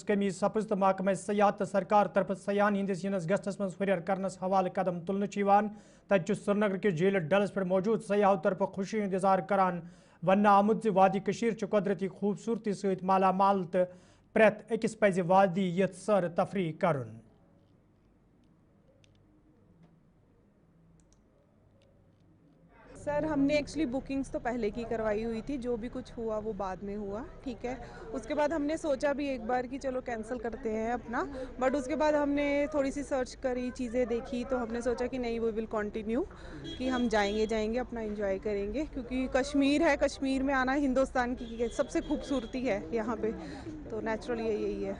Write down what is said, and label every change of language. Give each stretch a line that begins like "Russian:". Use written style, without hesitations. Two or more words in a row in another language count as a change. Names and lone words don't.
Kashmiri: कमी सपज तो महकमा सयाहत सरकार तरफ सयान हिंदिस यनस गसनस मज हुरियर करनस हवाले कदम तुलने तत श्रीनगर के झील डलस पर मौजूद सयाहों तरफ खुशी इंतजार करान वन आमुत वादी कशीर कुदरती खूबसूरती सत मालामाल तो प्रेत अकिस पज वादी यथ सर तफरी करुन।
Hindi: सर हमने
English: actually bookings
Hindi: तो पहले की करवाई हुई थी, जो भी कुछ हुआ वो बाद में हुआ, ठीक है। उसके बाद हमने सोचा भी एक बार कि चलो कैंसिल करते हैं अपना, बट उसके बाद हमने थोड़ी सी सर्च करी, चीज़ें देखी, तो हमने सोचा कि नहीं
English: we will continue,
Hindi: कि हम जाएंगे अपना एंजॉय करेंगे, क्योंकि कश्मीर है, कश्मीर में आना हिंदुस्तान की सबसे खूबसूरती है यहाँ पे, तो नेचुरली यही है।